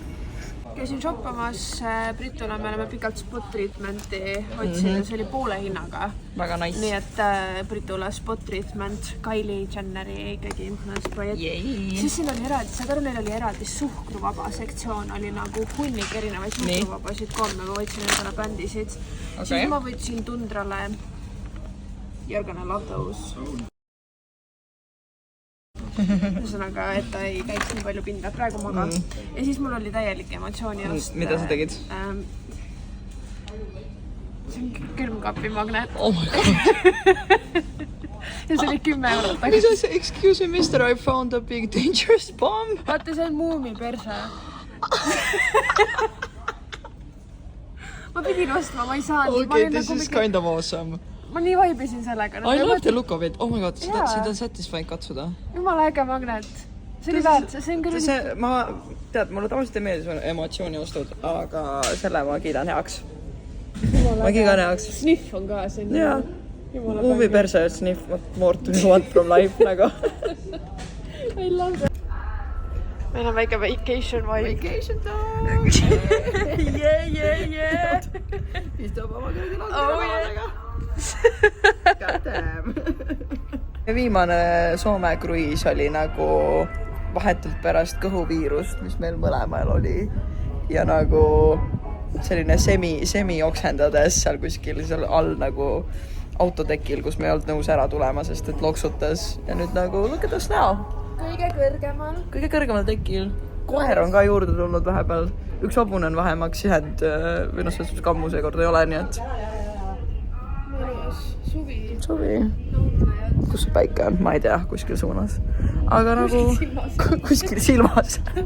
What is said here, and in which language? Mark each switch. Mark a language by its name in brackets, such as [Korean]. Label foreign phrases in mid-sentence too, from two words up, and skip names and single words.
[Estonian] Käisin shoppamas Britule, me oleme pikalt [English] spot treatmenti [Estonian] otsinud, see oli poole hinnaga. Väga nice. Nii et Britule [English] spot treatment, [Estonian] Kylie Jenneri ikkagi sprayed. Siis siin oli eraldi, saad aru, neil oli eraldi suhkruvaba sektsioon, oli nagu hunnik erinevaid suhkruvabasid kolme, ma võtsin endale bändisid. Siis ma võtsin Tundrale [English] You're gonna love those. [Estonian] Ühesõnaga, et ta ei käiks nii palju pinda praegu maga. Ja siis mul oli täielik emotsiooni ost. Mida sa tegid? See on külmkapi magnet. [English] Oh my god. [Estonian] Ja see oli 10 eurot. Mis see, [English] excuse me, mister, I found a big dangerous bomb. [Estonian] Vaata, see on muumi perse. Ma pidin ostma, ma ei saanud. [English] Okay, this is kind of awesome. [Estonian] Ma nii vaibisin sellega. [English] I love the look of it. Oh my god, [Estonian] seda on satisfying katsuda. Jumala äge magnet. See oli väärt, see on küll... Ma tead, mulle tavaliselt ei meeldi emotsiooni ostud, aga selle ma kiidan heaks. Ma kiidan heaks. Sniff on ka siin. Jaa, [English] Movie perse sniff what more do you want from life nagu. I love that. [Estonian] Meil on väike [English] vacation vibe. Vacation time! Yeah! [Estonian] Istub oma kõrge laudadega. [English] God damn! [Estonian] Viimane Soome kruiis oli nagu vahetult pärast kõhuviirust, mis meil mõlemal oli. Ja nagu selline semi oksendades seal kuskil seal all nagu autotekil, kus me ei olnud nõus ära tulema, sest et loksutas. Ja nüüd nagu [English] look at us now. [Estonian] Kõige kõrgemal tekil. Koer on ka juurde tulnud vahepeal. Üks hobune on vahemaks jäänud või noh, selles kammu seekord ei ole, nii et... Suvi. Kus see päike on? Ma ei tea, kuskil suunas. Aga nagu... Kuskil silmas.